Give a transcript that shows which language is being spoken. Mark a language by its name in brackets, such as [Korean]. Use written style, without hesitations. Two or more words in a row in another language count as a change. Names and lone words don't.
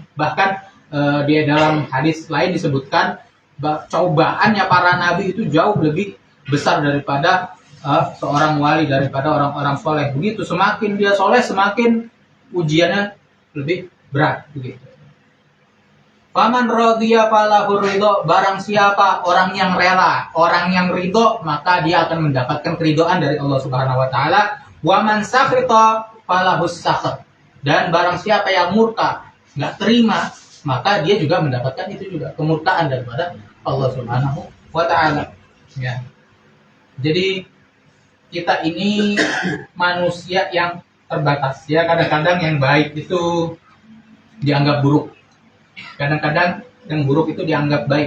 [Indonesian] Bahkan di dalam hadis lain disebutkan cobaannya para nabi itu jauh lebih besar daripada seorang wali, daripada orang-orang soleh. Begitu, semakin dia soleh semakin ujiannya lebih berat, begitu. [Arabic] فمن رضي فله الرضا, [Indonesian] barang siapa orang yang rela, orang yang ridho, maka dia akan mendapatkan keridhaan dari Allah [Arabic] سبحانه وتعالى. ومن سخط فله السخط, [Indonesian] dan barang siapa yang murka, nggak terima, maka dia juga mendapatkan itu juga, kemurkaan daripada Allah [Arabic] سبحانه وتعالى. [Indonesian] Ya. Jadi kita ini manusia yang terbatas, ya. Kadang-kadang yang baik itu dianggap buruk, kadang-kadang yang buruk itu dianggap baik.